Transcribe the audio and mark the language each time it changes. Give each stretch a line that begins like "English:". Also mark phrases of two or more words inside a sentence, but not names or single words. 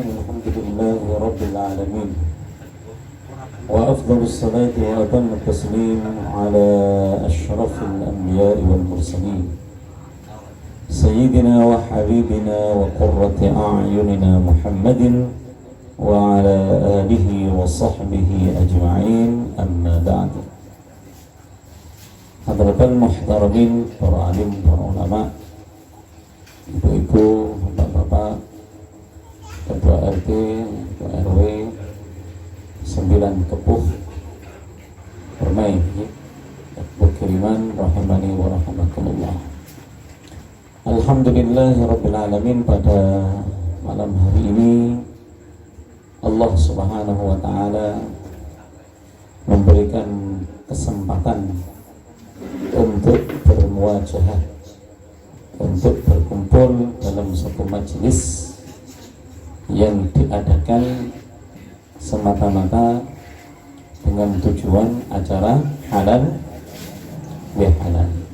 Arabic: الحمد لله رب العالمين وأفضل الصلاة وأتم التسليم على أشرف الأنبياء والمرسلين سيدنا وحبيبنا وقرة أعيننا محمد وعلى آله وصحبه أجمعين أما بعد. حضرة المحترمين,
Indonesian: para alim, para ulama, ibu-ibu, bapak-bapak, ketua RT, ketua RW 9 Kepuh Permai, Bukiriman,
Arabic: رحماني ورحمة الله. الحمد لله رب العالمين.
Indonesian: Pada malam hari ini Allah
Arabic: سبحانه وتعالى
Indonesian: memberikan kesempatan untuk bermuajahah, untuk berkumpul dalam satu majelis yang diadakan semata-mata dengan tujuan acara halal bihalal.